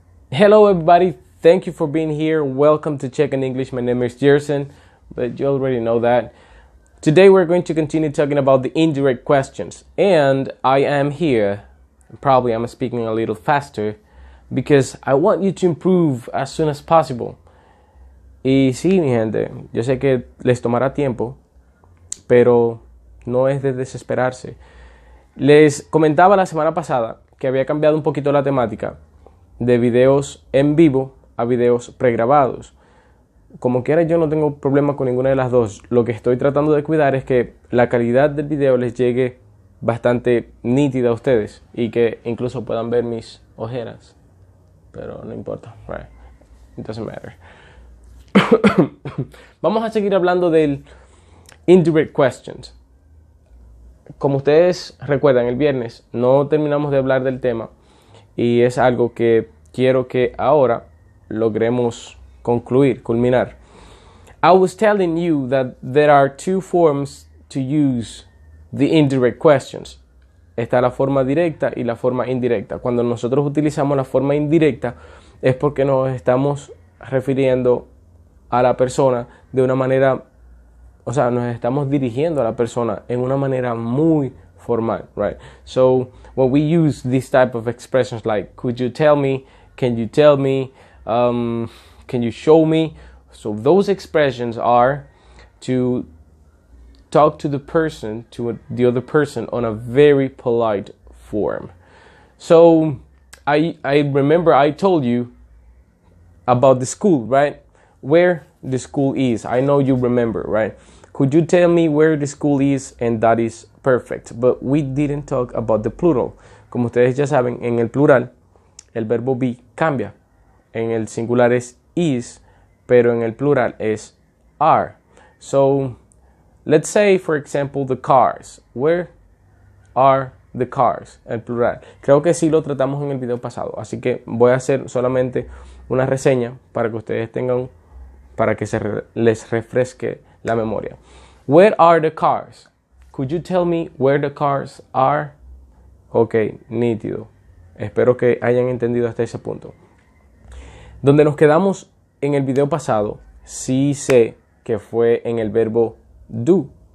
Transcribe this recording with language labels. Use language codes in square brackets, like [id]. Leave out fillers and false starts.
[en] Hello everybody, thank you for being here. Welcome to Check in English. My name is Jerson, but you already know that. Today we're going to continue talking about the indirect questions. And I am here, probably I'm speaking a little faster, because I want you to improve as soon as possible. [es] Y sí, mi gente, yo sé que les tomará tiempo, pero no es de desesperarse. Les comentaba la semana pasada que había cambiado un poquito la temática de videos en vivo a videos pregrabados. Como quiera, yo no tengo problema con ninguna de las dos. Lo que estoy tratando de cuidar es que la calidad del video les llegue bastante nítida a ustedes y que incluso puedan ver mis ojeras. Pero no importa, [en] right? It doesn't matter. [es] Vamos a seguir hablando del indirect questions. Como ustedes recuerdan, el viernes no terminamos de hablar del tema y es algo que quiero que ahora logremos culminar. [en] I was telling you that there are two forms to use the indirect questions. [es] Está la forma directa y la forma indirecta. Cuando nosotros utilizamos la forma indirecta es porque nos estamos refiriendo a la persona de una manera, o sea, nos estamos dirigiendo a la persona en una manera muy formal, right? [en] So when we use this type of expressions like could you tell me, can you tell me, can you show me? So those expressions are to talk to the person, to the other person on a very polite form. So I remember I told you about the school, right? Where the school is. I know you remember, right? Could you tell me where the school is? And that is perfect. But we didn't talk about the plural. [es] Como ustedes ya saben, en el plural, el verbo be cambia. En el singular es is, pero en el plural es are. [en] So, let's say, for example, the cars. Where are the cars? [es] El plural. Creo que sí lo tratamos en el video pasado. Así que voy a hacer solamente una reseña para que ustedes tengan, para que les refresque la memoria. [en] Where are the cars? Could you tell me where the cars are? [es] Ok, nítido. Espero que hayan entendido hasta ese punto. Donde nos quedamos en el video pasado, sí sé que fue en el verbo do.